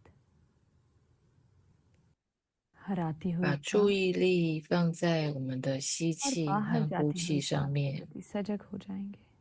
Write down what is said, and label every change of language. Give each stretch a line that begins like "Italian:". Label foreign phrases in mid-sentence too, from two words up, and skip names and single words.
Hindi: हराती हुई
Chinese: 把注意力放在我们的吸
Hindi: और
Chinese: 气
Hindi: बाहर
Chinese: 和
Hindi: जाती
Chinese: 呼
Hindi: हुई
Chinese: 气上面。
Hindi: प्रति सजग हो जाएंगे.